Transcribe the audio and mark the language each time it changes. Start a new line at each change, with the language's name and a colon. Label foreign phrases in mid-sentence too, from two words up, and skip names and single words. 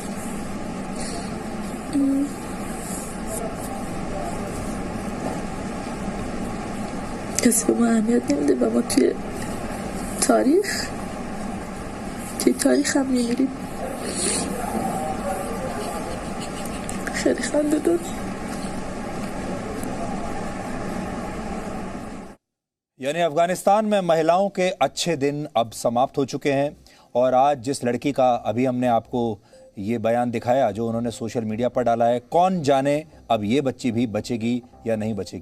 Persian: کسی به ما اهمیت نمیده و ما توی تاریخ هم می‌میریم. خیلی خنده‌دار.
Hindi: यानी अफगानिस्तान में महिलाओं के अच्छे दिन अब समाप्त हो चुके हैं और आज जिस लड़की का अभी हमने आपको ये बयान दिखाया जो उन्होंने
English: social media
Hindi: पर डाला है, कौन जाने अब ये बच्ची भी बचेगी या नहीं बचेगी।